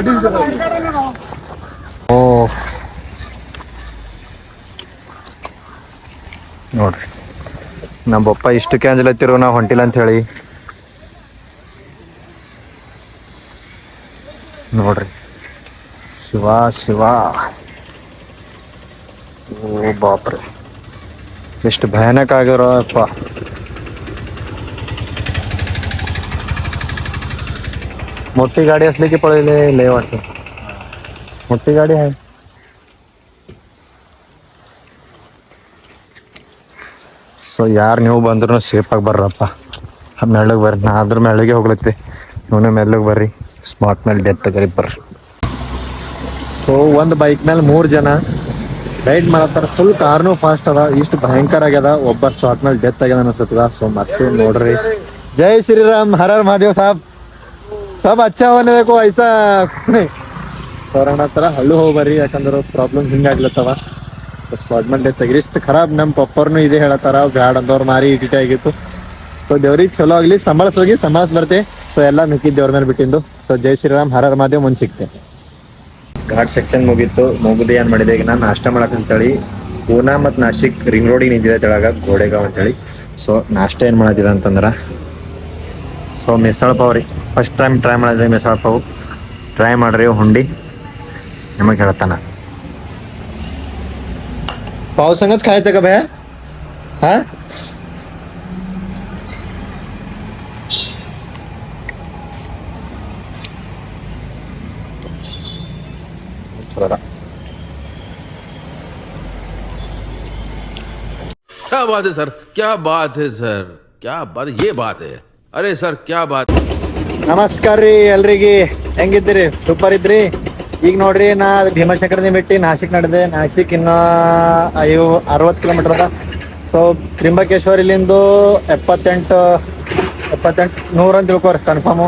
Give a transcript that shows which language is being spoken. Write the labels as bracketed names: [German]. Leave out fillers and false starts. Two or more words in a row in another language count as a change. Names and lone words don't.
[Kannada] ಓ ನೋಡ್ರಿ, ನಮ್ಮಪ್ಪ ಇಷ್ಟು ಕ್ಯಾಂಜಲತ್ತಿರೋ ನಾವು ಹೊಂಟಿಲ್ಲ ಅಂತ ಹೇಳಿ. ನೋಡ್ರಿ ಶಿವ ಶಿವ, ಓ ಬಾಪ್ರೆ ಎಷ್ಟು ಭಯಾನಕ ಆಗಿರೋ ಅಪ್ಪ. [Marathi] मोठी गाडी असली की पळले लय वाटतं. मोठी गाडी आहे. [Kannada] ಸೊ ಯಾರು ನೀವು ಬಂದ್ರೂ ಸೇಫಾಗಿ ಬರ್ರಪ್ಪ. ಮೆಳ್ಳಗೆ ಬರ್ರಿ, ನಾ ಅದ್ರ ಮೆಳ್ಳಗೆ ಹೋಗ್ಲತ್ತೆ. ಇವನು ಮೆಲ್ಲಗೆ ಬರ್ರಿ, ಸ್ಮಾರ್ಟ್ ಮೇಲೆ ಡೆತ್ ಆಗರಿ ಬರ್ರಿ. ಸೊ ಒಂದು ಬೈಕ್ ಮೇಲೆ 3 ಜನ ರೈಡ್ ಮಾಡತ್ತಾರ. ಫುಲ್ ಕಾರ್ನು ಫಾಸ್ಟ್ ಅದ, ಇಷ್ಟು ಭಯಂಕರ ಆಗ್ಯದ. ಒಬ್ಬ ಸ್ಪಾಟ್ ಮೇಲೆ ಡೆತ್ ಆಗ್ಯದ ಅನ್ಸತ್ತದ. ಸೊ ಮತ್ತೆ ನೋಡ್ರಿ, ಜೈ ಶ್ರೀರಾಮ್ ಹರ ಹರ ಮಹಾದೇವ್ ಸಾಬ್. [Hindi] सब अच्छा होने देखो ऐसा [Kannada] ಹತ್ರ ಹಳ್ಳು ಹೋಗ್ಬರ್ರಿ, ಯಾಕಂದ್ರೆ ಪ್ರಾಬ್ಲಮ್ ಹಿಂಗಾಗ್ಲತ್ತವ. ಸ್ಪಾಟ್ ಮೇಲೆ ಡೆತ್ ಆಗಿರಿ. ಇಷ್ಟು ಖರಾಬ್. ನಮ್ಮ ಪಪ್ಪರ್ನು ಇದೇ ಹೇಳತ್ತಾರ, ಬ್ಯಾಡ್ ಅಂದವ್ರು ಮಾರಿ ಇಟಿಟೆ ಆಗಿತ್ತು. ಸೊ ದೇವ್ರಿಗೆ ಚಲೋ ಆಗಲಿ, ಸಂಭಾಳಿಸ್ ಬರ್ತೆ. ಸೊ ಎಲ್ಲ ಮಿಕ್ಕಿದ್ದು ದೇವ್ರ ಮೇಲೆ ಬಿಟ್ಟಿದ್ದು. ಸೊ ಜೈ ಶ್ರೀರಾಮ್ ಹರ ಹರ ಮಹಾದೇವ್. ಮುಂದೆ ಸಿಗ್ತೆ. [English] ghat section [Kannada] ಮುಗಿದು ಏನು ಮಾಡಿದೆ, ಈಗ ನಾನು ನಾಷ್ಟ ಮಾಡಕ್ಕಂತೇಳಿ ಪೂನಾ ಮತ್ತು ನಾಸಿಕ್ ರಿಂಗ್ ರೋಡಿಗೆ ನಿಂತಿದೆ ತೆಳಗ, ಗೋಡೆಗಾಂವ್ ಅಂತೇಳಿ. ಸೊ ನಾಷ್ಟ ಏನು ಮಾಡತ್ತಿದೆ ಅಂತಂದ್ರೆ, ಸೊ ಮಿಸळ ಪಾವ್ ರೀ. [English] first time try [Kannada] ಮಾಡಿದೆ ಮಿಸळ ಪಾವ್. ಟ್ರೈ ಮಾಡ್ರಿ, ಹುಂಡಿ ನಿಮಗೆ ಹೇಳ್ತಾನ. [Marathi] पाव संगच खायचं का भैया? हा [Hindi] क्या बात है सर, क्या बात है सर, क्या बात, ये बात है. अरे सर क्या बात. [Kannada] ನಮಸ್ಕಾರ ರೀ ಎಲ್ರಿಗೆ. ಹೆಂಗಿದ್ದೀರಿ? ಸೂಪರ್ ಇದ್ರಿ. ಈಗ ನೋಡ್ರಿ, ನಾ ಭೀಮಾಶಂಕರದಿಂದ ಬಿಟ್ಟು ನಾಸಿಕ್ ನಡೆದೆ. ನಾಸಿಕ್ ಇನ್ನು 60 ಕಿಲೋಮೀಟರ್ ಅದ. ಸೊ ತ್ರಿಂಬಕೇಶ್ವರ ಇಲ್ಲಿಂದು 78 100 ಅಂತ ತಿಳ್ಕೊರಿ ಕನ್ಫರ್ಮು.